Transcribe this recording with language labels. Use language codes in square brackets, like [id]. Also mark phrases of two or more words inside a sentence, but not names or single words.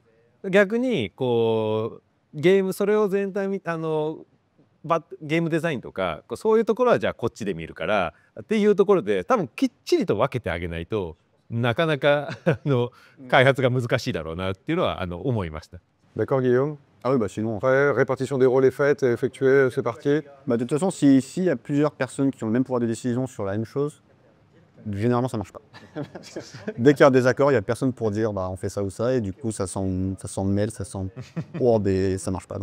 [ja] 逆にゲームそれを全体ゲームデザインとかそういうところはじゃあこっちで見るからっていうところで多分きっちりと分けてあげないとなかなか開発が難しいだろうなっていうのは思いました。 [fr] D'accord, Guillaume? Ah oui, bah sinon. Après, répartition des rôles est faite, est effectuée, c'est parti. Bah, de toute façon, s'il y a plusieurs personnes qui ont le même pouvoir de décision sur la même chose, généralement ça marche pas. Dès qu'il y a un désaccord, il n'y a personne pour dire bah, on fait ça ou ça, et du coup ça sent le mail, ça sent et ça marche pas.